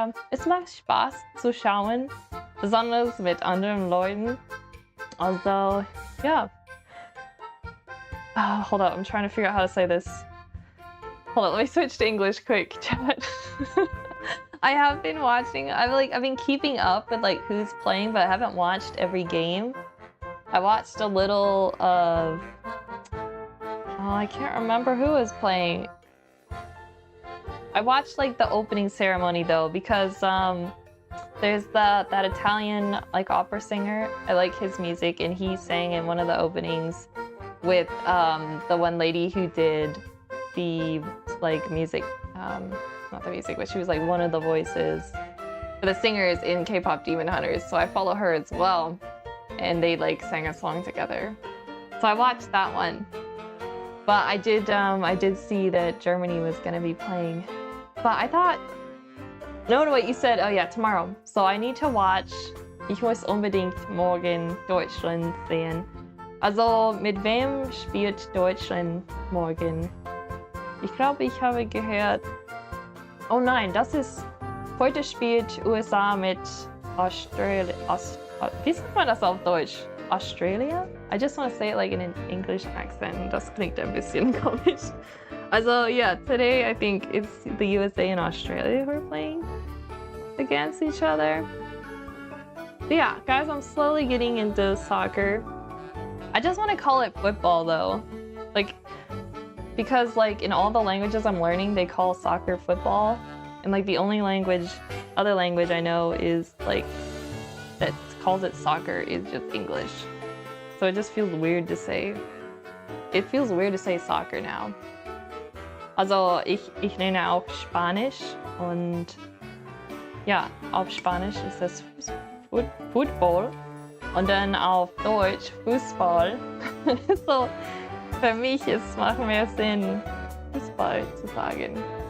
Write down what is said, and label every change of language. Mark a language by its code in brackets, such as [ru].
[de] Es macht Spaß zu schauen, besonders mit anderen Leuten. Also, yeah. [en] Hold up, I'm trying to figure out how to say this. Hold on, let me switch to English quick, chat. I have been watching, I've been keeping up with like who's playing, but I haven't watched every game. I watched a little of, oh, I can't remember who was playing. I watched like the opening ceremony though, because there's that Italian like opera singer. I like his music, and he sang in one of the openings with the one lady who did the like music, not the music, but she was like one of the voices for the singers in K-pop Demon Hunters. So I follow her as well, and they like sang a song together. So I watched that one. But I did see that Germany was gonna be playing. But I thought, no, wait, you said, oh yeah, tomorrow. So I need to watch, [de] ich muss unbedingt morgen Deutschland sehen. Also, mit wem spielt Deutschland morgen? Ich glaube, ich habe gehört, oh nein, heute spielt USA mit Australia. Wie sagt man das auf Deutsch? [en] Australia? I just want to say it like in an English accent. [de] Das klingt ein bisschen komisch. [en] Also, yeah, today I think it's the USA and Australia who are playing against each other. But yeah, guys, I'm slowly getting into soccer. I just want to call it football though. Like, because like in all the languages I'm learning, they call soccer football. And like the only other language I know is like, that calls it soccer is just English. So it just feels weird to say. It feels weird to say soccer now. [de] Also ich lerne auch Spanisch und ja, auf Spanisch ist das Football und dann auf Deutsch Fußball. So für mich macht mehr Sinn, Fußball zu sagen.